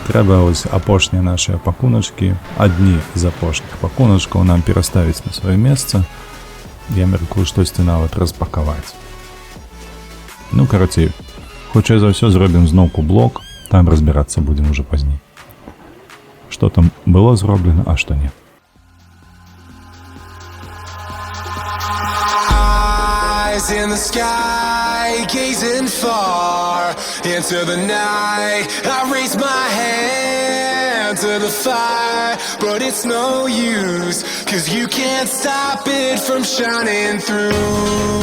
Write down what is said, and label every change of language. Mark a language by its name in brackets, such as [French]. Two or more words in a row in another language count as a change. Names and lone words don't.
[Belarusian] Трэба ось апошнія нашыя пакуначкі. Адні з апошніх пакуначкаў нам пераставіць на сваё месца. Я мяркую, штосьці нават распакаваць. Ну, карацей, хутчэй за ўсё зробім зноўку блок. Там разбірацца будзем ужо пазней. Што там было зроблена, а што не. [English] Eyes in the sky, gazing far into the night. I raise my hand to the fire, but it's no use, 'cause you can't stop it from shining through.